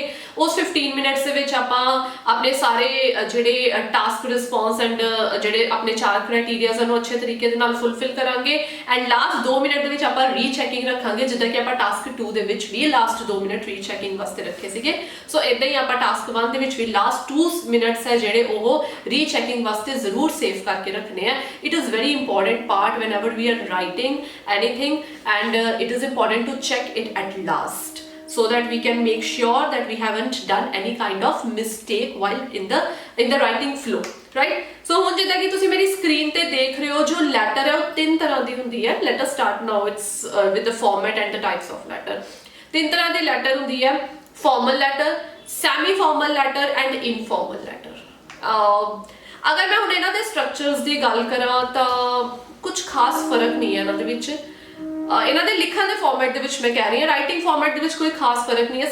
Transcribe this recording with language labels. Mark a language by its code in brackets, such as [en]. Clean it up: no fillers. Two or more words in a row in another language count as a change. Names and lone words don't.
[pa] ਉਸ 15 ਮਿੰਟਸ ਦੇ ਵਿੱਚ ਆਪਾਂ ਆਪਣੇ ਸਾਰੇ ਜਿਹੜੇ [en] task response and [pa] ਜਿਹੜੇ ਆਪਣੇ 4 ਕ੍ਰਾਈਟੇਰੀਆਜ਼ ਨੂੰ ਅੱਛੇ ਤਰੀਕੇ ਦੇ ਨਾਲ ਫੁੱਲਫਿਲ ਕਰਾਂਗੇ [en] and last 2 minute [pa] ਦੇ ਵਿੱਚ ਆਪਾਂ ਰੀਚੈਕਿੰਗ ਰੱਖਾਂਗੇ ਜਿੱਦਾਂ ਕਿ ਆਪਾਂ ਟਾਸਕ 2 ਦੇ ਵਿੱਚ ਵੀ [en] last 2 minute [pa] ਰੀਚੈਕਿੰਗ ਵਾਸਤੇ ਰੱਖੇ ਸੀਗੇ। ਸੋ ਇਦਾਂ ਹੀ ਆਪਾਂ ਟਾਸਕ 1 ਦੇ ਵਿੱਚ ਵੀ [en] last 2 minutes [pa] ਹੈ ਜਿਹੜੇ ਉਹ ਰੀਚੈਕਿੰਗ ਵਾਸਤੇ ਜ਼ਰੂਰ ਸੇਵ ਕਰਕੇ ਰੱਖਣੇ ਆ। [en] it is very important part whenever we are writing anything and it is important to check it at last so that we can make sure that we haven't done any kind of mistake while in the writing flow, right? [pa] So ਹੁਣ ਜਿੱਦਾਂ ਕਿ ਤੁਸੀਂ ਮੇਰੀ ਸਕਰੀਨ ਤੇ ਦੇਖ ਰਹੇ ਹੋ ਜੋ ਲੈਟਰ ਹੈ ਉਹ 3 ਤਰ੍ਹਾਂ ਦੀ ਹੁੰਦੀ ਹੈ। [en] let us start now it's with the format and the types of letter। [pa] 3 ਤਰ੍ਹਾਂ ਦੀ ਲੈਟਰ ਹੁੰਦੀ ਹੈ, [en] formal letter, semi formal letter and informal letter. [pa] ਅਗਰ ਮੈਂ ਹੁਣ ਇਹਨਾਂ ਦੇ ਸਟਰਕਚਰਸ ਦੀ ਗੱਲ ਕਰਾਂ ਤਾਂ ਕੁਝ ਖਾਸ ਫਰਕ ਨਹੀਂ ਹੈ ਇਹਨਾਂ ਦੇ ਵਿੱਚ। ਇਹਨਾਂ ਦੇ ਲਿਖਣ ਦੇ ਫਾਰਮੈਟ ਦੇ ਵਿੱਚ ਮੈਂ ਕਹਿ ਰਹੀ ਹਾਂ, [en] writing format [pa] ਦੇ ਵਿੱਚ ਕੋਈ ਖਾਸ ਫਰਕ ਨਹੀਂ ਹੈ।